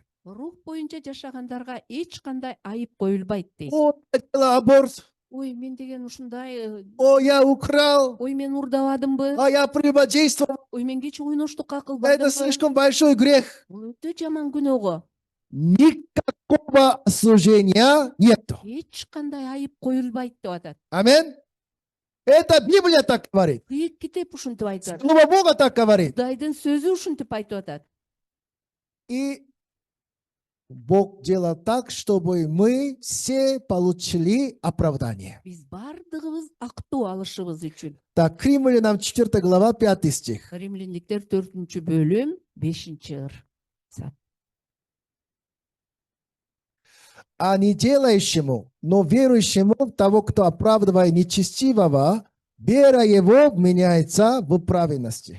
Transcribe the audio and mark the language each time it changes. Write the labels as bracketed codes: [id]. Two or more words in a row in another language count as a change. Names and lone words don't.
[ky] Рух боюнча жашагандарга эч кандай айып коюлбайт дейт. [ru] О, я делал аборт, [ky] Ой, мен деген ушундай, [ru] о, я украл, [ky] ой, мен урдабадымбы? [ru] а я прелюбодействовал. [ky] Ой, мен кече ойноштукка [ru] Это [ky] кылбадымбы? [ru] слишком большой грех. [ky] Бул өтө жаман күнөө го. [ru] Никакого осуждения нету. [ky] Эч кандай айып коюлбайт деп атат. Амин. [ru] Это Библия так говорит. [ky] Китеп ушинтип айтат. [ru] Слово Бога так говорит. [ky] Кудайдын сөзү ушинтип айтып атат. [ru] И Бог делал так, чтобы мы все получили оправдание. [ky] Биз бардыгыбыз актоо алышыбыз үчүн. [ru] Так, Римлянам 4 глава, 5 стих. [ky] Римляндиктер 4-бөлүм 5-ыр. [ru] А не делающему, но верующему в того, кто оправдывает нечестивого, вера его меняется в праведности.